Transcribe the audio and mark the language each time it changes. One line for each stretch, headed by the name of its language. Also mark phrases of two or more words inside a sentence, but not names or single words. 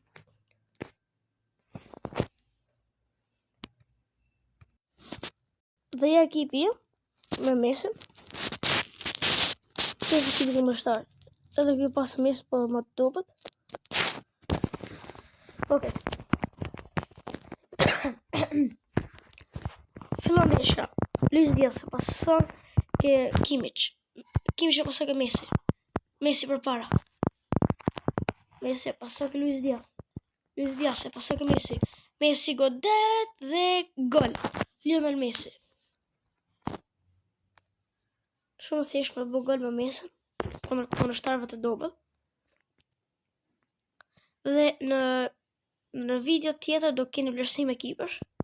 Albanian: Dhe ja ekipi me Messi. Kjo është ekipi kundërshtar. Edhe kjo pas Messi po më të dobët. Okej. Fillon ndeshja. Luis Diaz pason ke Kimmich. Kimmich pason ke Messi. Messi përpara. Messi pason ke Luis Diaz. Luis Diaz pason ke Messi. Messi godet dhe gol. Lionel Messi. Shumë thjesht me bë gol me Messi. Kundërshtarëve të dobët. Dhe në video tjetër do keni vlerësim ekipash.